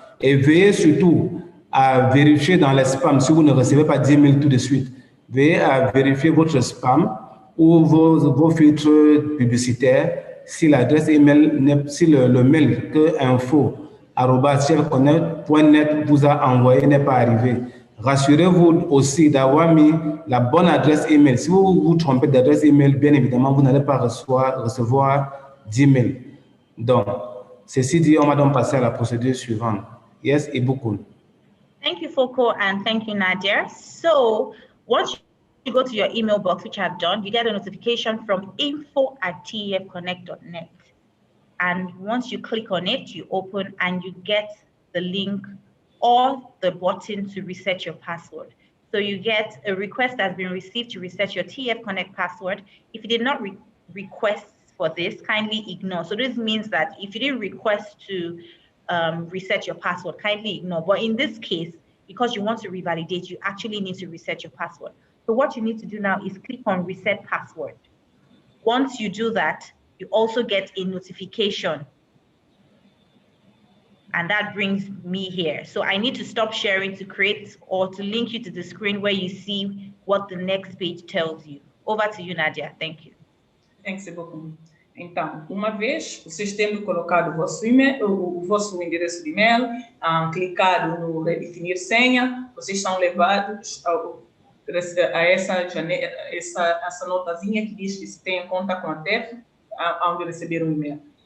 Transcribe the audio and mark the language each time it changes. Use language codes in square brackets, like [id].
[fr] Et veillez surtout à vérifier dans les spams, si vous ne recevez pas 10 000 tout de suite, veillez à vérifier votre spam ou vos filtres publicitaires si l'adresse email, si le mail que info@tfconnect.net vous a envoyé n'est pas arrivé. Rassurez-vous aussi d'avoir mis la bonne adresse email. Si vous vous trompez d'adresse email, bien évidemment, vous n'allez pas recevoir d'email. Donc, ceci dit, on va donc passer à la procédure suivante. [en] Yes, Ibuku. Thank you, Foko, and thank you, Nadia. So, once you go to your email box, which I've done, you get a notification from info@tfconnect.net. And once you click on it, you open and you get the link or the button to reset your password. So you get a request that's been received to reset your TF Connect password. If you did not request for this, kindly ignore. So this means that if you didn't request to reset your password, kindly ignore. But in this case, because you want to revalidate, you actually need to reset your password. So what you need to do now is click on reset password. Once you do that, you also get a notification And that brings me here. So I need to stop sharing to create or to link you to the screen where you see what the next page tells you. Over to you, Nadia. Thank you. Thanks, beaucoup. [pt] Então, uma vez vocês tendo colocado o vosso e-mail, o vosso endereço de e-mail, clicado no redefinir senha, vocês são levados a essa notazinha que diz que se tem conta com a TEF, onde receber um e-mail.